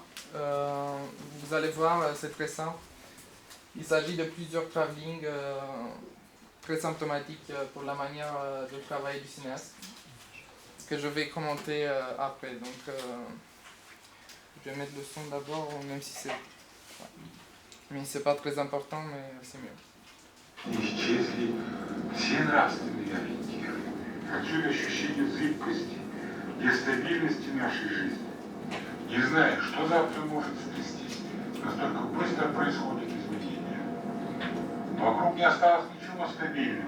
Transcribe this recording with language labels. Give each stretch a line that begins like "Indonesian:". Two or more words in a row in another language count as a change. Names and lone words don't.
French: Vous allez voir, c'est très simple. Il s'agit de plusieurs travelling très symptomatiques pour la manière de travailler du cinéaste, que je vais commenter après. Donc je vais mettre le son d'abord, même si c'est... Mais c'est pas très important, mais c'est mieux.
Russian: Исчезли все нравственные ориентиры. Отсюда ощущение зыбкости, нестабильности нашей жизни. Не зная, что завтра может стрястись, настолько быстро происходят изменения. Вокруг не осталось ничего стабильного.